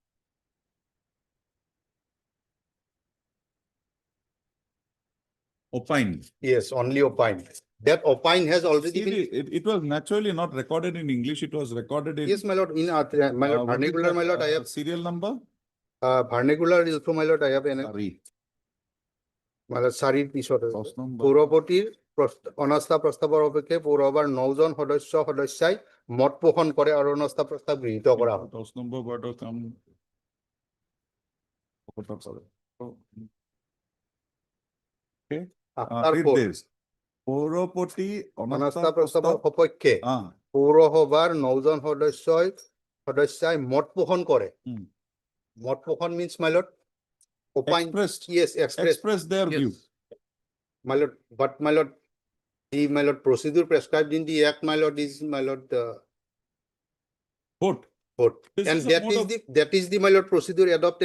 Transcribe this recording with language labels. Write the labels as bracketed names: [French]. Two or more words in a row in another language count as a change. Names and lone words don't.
[English] Opine. Yes, only opine. That opine has already See, been. it was naturally not recorded in English. It was recorded in. Yes, my lord. In my lord, what is vernacular, that, my lord, I have. serial number. Vernacular is also, my lord, I have an. Sorry. My lord, sorry, [Assamese] পৌৰপতিৰ অনাস্থা প্ৰস্তাৱৰ অপেক্ষে পৌৰসভাৰ 9 জন সদস্যই মত পোষণ কৰে আৰু অনাস্থা প্ৰস্তাৱ গৃহীত কৰা হয়। [English] 10 number word of come. Okay. Read this. [Assamese] পৌৰপতি অনাস্থা প্ৰস্তাৱৰ সপক্ষে পৌৰসভাৰ 9 জন সদস্যই মত পোষণ কৰে। মত পোষণ [English] means, my lord, opine. Yes, express their view. My lord, but my lord, my lord, procedure prescribed in the act, my lord, is, my lord, vote. And that is the, my lord, procedure adopted.